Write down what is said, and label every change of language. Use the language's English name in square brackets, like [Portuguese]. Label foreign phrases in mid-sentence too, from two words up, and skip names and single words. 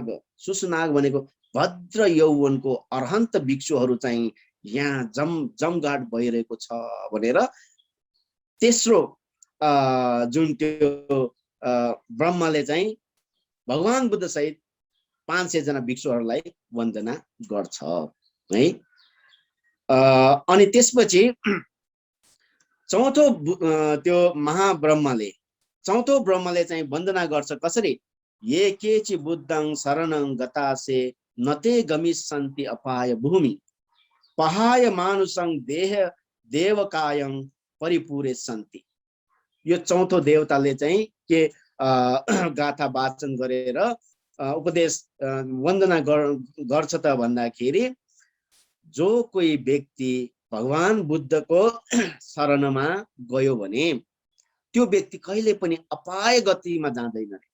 [Nepali] सुसुनाग भनेको भद्र यौवनको अरहन्त भिक्षुहरू चाहिँ यहाँ जमघाट भइरहेको छ भनेर तेस्रो जुन त्यो ब्रह्मले चाहिँ भगवान बुद्ध सहित 500 जना भिक्षुहरूलाई वन्दना गर्छ है। अनि त्यसपछि चौथो त्यो महाब्रह्मले, चौथो ब्रह्मले चाहिँ वन्दना गर्छ कसरी? [Pali] ये केचि बुद्धं शरणं गतासे नते गमिष्यन्ति अपाय भूमि पहाय मानुषं देह देवकायं परिपूरे सन्ति। [Nepali] यो चौथो देवताले चाहिँ के गाथा वाचन गरेर उपदेश वन्दना गर्छ त भन्दाखेरि, जो कोही व्यक्ति भगवान बुद्धको शरणमा गयो भने त्यो व्यक्ति कहिले पनि अपाय गतिमा जाँदैन रे।